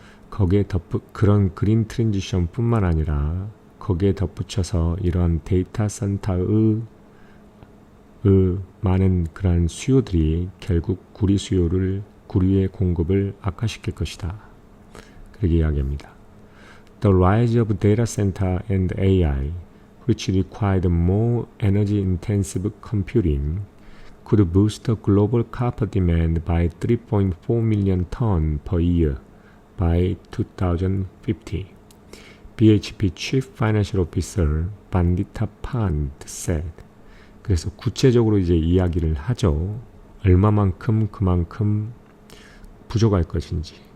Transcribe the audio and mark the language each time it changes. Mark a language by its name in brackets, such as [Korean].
[Korean] 거기에 그런 그린 트랜지션 뿐만 아니라 거기에 덧붙여서 이런 데이터 센터의 많은 그런 수요들이 결국 구리의 공급을 악화시킬 것이다. 그렇게 이야기합니다. [English] The rise of data center and AI, which required more energy-intensive computing, could boost the global copper demand by 3.4 million tons per year by 2050. BHP Chief Financial Officer Vandita Pant said. [Korean] 그래서 구체적으로 이제 이야기를 하죠. 얼마만큼 그만큼 부족할 것인지.